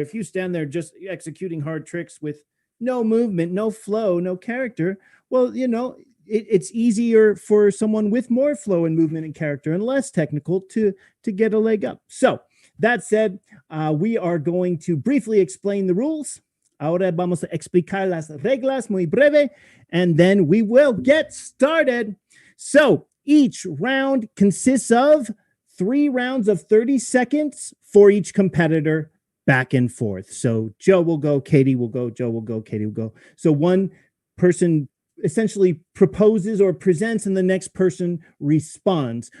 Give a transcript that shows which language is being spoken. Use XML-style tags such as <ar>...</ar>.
<en>If you stand there just executing hard tricks with no movement, no flow, no character, well, it's easier for someone with more flow and movement and character and less technical to get a leg up. So that said, we are going to briefly explain the rules.</en> <es>Ahora vamos a explicar las reglas muy breve,</es> <en>and then we will get started. So each round consists of 3 rounds of 30 seconds for each competitor, back and forth. So Joe will go, Katie will go, Joe will go, Katie will go. So one person essentially proposes or presents, and the next person responds.</en>